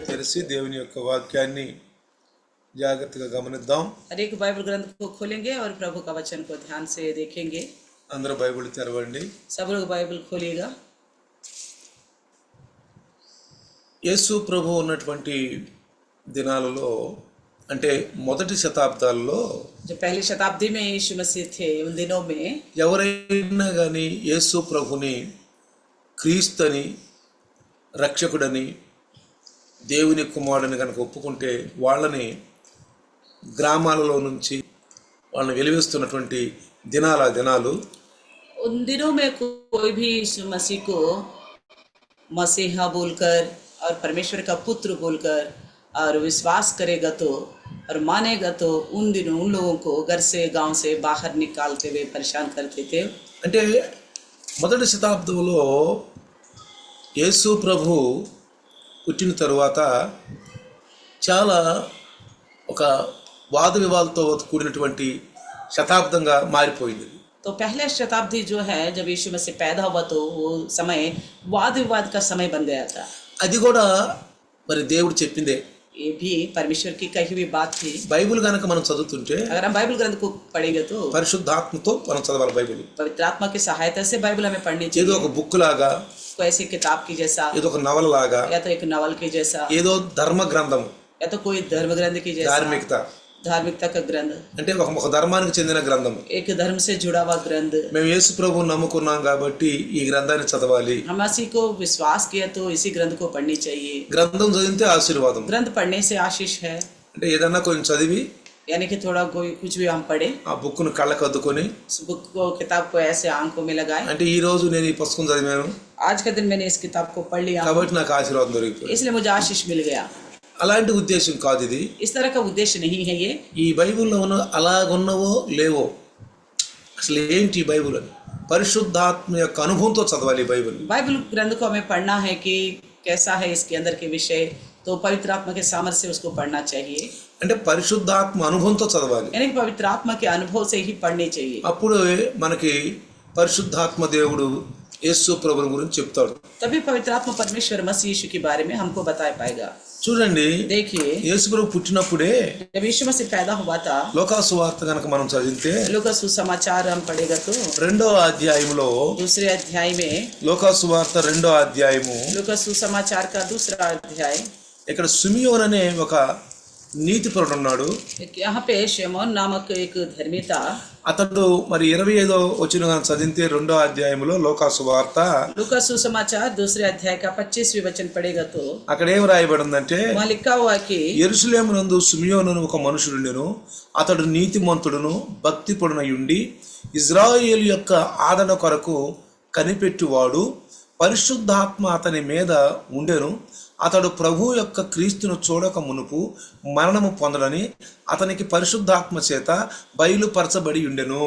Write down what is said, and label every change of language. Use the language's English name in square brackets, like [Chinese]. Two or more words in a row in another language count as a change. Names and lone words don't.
[Telugu] కలిసి దేవుని యొక్క వాక్యాన్ని జాగ్రత్తగా గమనిద్దాం. [Hindi] हर एक बाइबल ग्रंथ को खोलेंगे और प्रभु का वचन को ध्यान से देखेंगे. [Telugu] అందరూ బైబిల్ తెరవండి. [Hindi] सब लोग बाइबल खोलिएगा. [Telugu] యేసు ప్రభు ఉన్నటువంటి దినాలలో అంటే మొదటి శతాబ్దాల్లో [Hindi] जो पहली शताब्दी में यीशु मसीह थे उन दिनों में [Telugu] ఎవరైనా కానీ యేసు ప్రభుని క్రీస్తుని రక్షకుడని దేవుని కుమారుడని కనుక ఒప్పుకుంటే వాళ్ళని గ్రామాలలో నుంచి వాళ్ళని వెలివేస్తున్నటువంటి దినాలు [Hindi] उन दिनों में कोई भी यीशु मसीह को मसीहा बोलकर और परमेश्वर का पुत्र बोलकर और विश्वास करेगा तो और मानेगा तो उन दिनों उन लोगों को घर से गांव से बाहर निकालते हुए परेशान करते थे. [Telugu] అంటే మొదటి శతాబ్దంలో యేసు ప్రభు పుట్టిన తరువాత చాలా ఒక వాద వివాదాలతో కూడినటువంటి శతాబ్దంగా మారిపోయింది. [Hindi] तो पहले शताब्दी जो है जब यीशु मसीह पैदा हुआ तो वो समय वाद विवाद का समय बन गया था. [Telugu] అది కూడా మరి దేవుడు చెప్పిందే. [Hindi] ये भी परमेश्वर की कही हुई बात थी. [Telugu] బైబిల్ కనుక మనం చదువుతుంటే [Hindi] अगर हम बाइबल ग्रंथ को पढ़ेंगे तो [Telugu] పరిశుద్ధాత్మతో మనం చదవాలి. బైబిల్ [Hindi] पवित्र आत्मा की सहायता से बाइबल हमें पढ़नी चाहिए. [Telugu] ఏదో ఒక బుక్ లాగా, [Hindi] कोई ऐसी किताब की जैसा, [Telugu] ఏదో ఒక నవల లాగా, [Hindi] या तो एक नवल की जैसा, [Telugu] ఏదో ధర్మ గ్రంథం, [Hindi] या तो कोई धर्म ग्रंथ की जैसा, धार्मिकता का ग्रंथ, [Telugu] అంటే ఒక ధర్మానికి చెందిన గ్రంథం. [Hindi] एक धर्म से जुड़ा हुआ ग्रंथ. [Telugu] మేము యేసు ప్రభువుని నమ్ముకున్నాం కాబట్టి ఈ గ్రంథాన్ని చదవాలి. [Hindi] हम इसी को विश्वास किया तो इसी ग्रंथ को पढ़नी चाहिए. [Telugu] గ్రంథం చదివితే ఆశీర్వాదం. [Hindi] ग्रंथ पढ़ने से आशीष है. [Telugu] అంటే ఏదన్నా కొంచెం చదివి [Hindi] यानी कि थोड़ा कोई कुछ भी हम पढ़े, [Telugu] ఆ బుక్ను కళ్ళకు అద్దుకొని [Hindi] उस बुक को किताब को ऐसे आंखों में लगाए, [Telugu] అంటే ఈ రోజు నేను ఈ పుస్తకం చదివాను [Hindi] आज के दिन मैंने इस किताब को पढ़ लिया [Telugu] కాబట్టి నాకు ఆశీర్వాదం దొరికిపోయింది. [Hindi] इसलिए मुझे आशीष मिल गया. [Telugu] అలాంటి ఉద్దేశం కాదు ఇది. [Hindi] इस तरह का उद्देश्य नहीं है ये. [Telugu] ఈ బైబిల్లో ఉన్న అలాగున్నవో లేవో అసలు ఏంటి ఈ బైబిల్ అని పరిశుద్ధాత్మ యొక్క అనుభవంతో చదవాలి. బైబిల్ [Hindi] बाइबल ग्रंथ को हमें पढ़ना है कि कैसा है इसके अंदर के विषय, तो पवित्र आत्मा के सामर्थ्य से उसको पढ़ना चाहिए. [Telugu] అంటే పరిశుద్ధాత్మ అనుభవంతో చదవాలి. [Hindi] यानी कि पवित्र आत्मा के अनुभव से ही पढ़नी चाहिए. [Telugu] అప్పుడు మనకి పరిశుద్ధాత్మ దేవుడు యేసు ప్రభువుని గురించి చెప్తాడు. [Hindi] तभी पवित्र आत्मा परमेश्वर मसीह यीशु के बारे में हमको बता पाएगा. [Telugu] చూడండి, [Hindi] देखिए [Telugu] యేసు ప్రభు పుట్టినప్పుడే [Hindi] जब यीशु मसीह पैदा हुआ था, [Telugu] లోకా సువార్త కనుక మనం చదివితే [Hindi] लूका सुसमाचार हम पढ़ेगा तो [Telugu] 2వ అధ్యాయంలో [Hindi] दूसरे अध्याय में, [Telugu] లోకా సువార్త 2వ అధ్యాయము [Hindi] लूका सुसमाचार का दूसरा अध्याय, [Telugu] ఇక్కడ సిమియోన్ అనే ఒక నీతిపరుడు ఉన్నాడు. [Hindi] यहाँ पे शमौन नामक एक धर्मी था. [Telugu] అతడు మరి 25వ వచనం చదివితే 2వ అధ్యాయంలో లోకా సువార్త [Hindi] लूका सुसमाचार दूसरे अध्याय का 25वें वचन पढ़ेगा तो [Telugu] అక్కడ ఏం రాయబడిందంటే, [Hindi] वहाँ लिखा हुआ कि [Telugu] యెరూషలేమునందు సిమియోను ఒక మనుషుడుండెను. అతడు నీతిమంతుడును భక్తిపరుడై ఉండి ఇజ్రాయేలు యొక్క ఆదరణ కొరకు కనిపెట్టువాడు. పరిశుద్ధాత్మ అతని మీద ఉండెను. అతడు ప్రభు యొక్క క్రీస్తును చూడక మునుపు మరణము పొందడని అతనికి పరిశుద్ధాత్మ చేత బయలుపరచబడి ఉండెను.